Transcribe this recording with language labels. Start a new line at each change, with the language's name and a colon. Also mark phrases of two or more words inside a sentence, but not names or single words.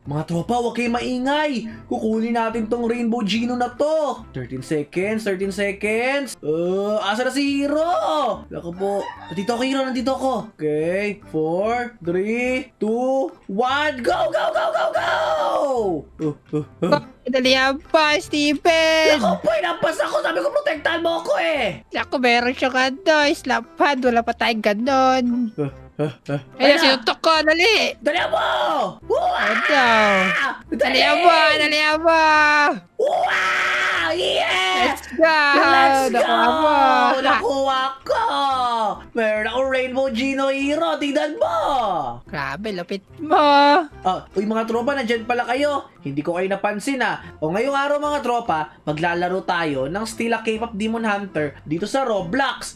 Filipino: Mga tropa, huwag kayong maingay. Kukunin natin tong Rainbow Gino na to.
English: 13 seconds, 13 seconds.
Filipino: Asa na si Hero? Lako po. Nandito ako, Hero. Nandito ako. Okay. 4, 3, 2, 1.
English: Go, go, go, go, go!
Filipino: Dali pa, Steven! Lako po, inampas ako. Sabi ko, protektahan mo ako eh. Naku, meron siyang slapad. Wala pa tayong ganon. Ayun, sinutok ko. Dali! Dali mo! Ito. Dali ba?
English: Wow! Yes! Let's go! Let's go!
Filipino: Nakuha mo. Nakuha ko! Meron akong Rainbow Gino Hero. Tingnan mo! Grabe, lapit mo. Uy mga tropa, nandyan pala kayo. Hindi ko kayo napansin O ngayong araw mga tropa, maglalaro tayo ng Stila K-pop Demon Hunter dito sa Roblox.